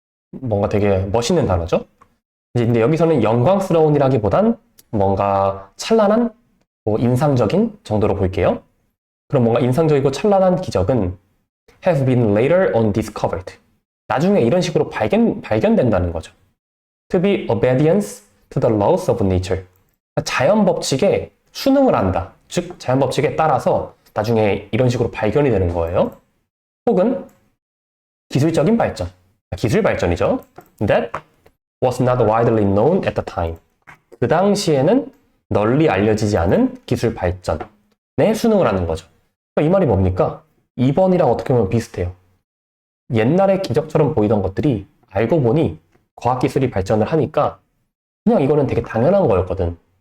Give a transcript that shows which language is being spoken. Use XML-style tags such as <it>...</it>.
<ko>뭔가 되게 멋있는 단어죠. 근데 여기서는 영광스러운이라기보단 뭔가 찬란한, 뭐 인상적인 정도로 볼게요. 그럼 뭔가 인상적이고 찬란한 기적은</ko> <en>have been later on discovered.</en> <ko>나중에 이런 식으로 발견된다는 거죠.</ko> <en>To be obedience to the laws of nature.</en> <ko>자연 법칙에 순응을 한다. 즉, 자연 법칙에 따라서 나중에 이런 식으로 발견이 되는 거예요. 혹은 기술적인 발전. 기술 발전이죠.</ko> <en>That was not widely known at the time.</en> <ko>그 당시에는 널리 알려지지 않은 기술 발전에 순응을 하는 거죠. 그러니까 이 말이 뭡니까? 2번이랑 어떻게 보면 비슷해요. 옛날에 기적처럼 보이던 것들이 알고 보니 과학기술이 발전을 하니까 그냥 이거는 되게 당연한 거였거든.</ko>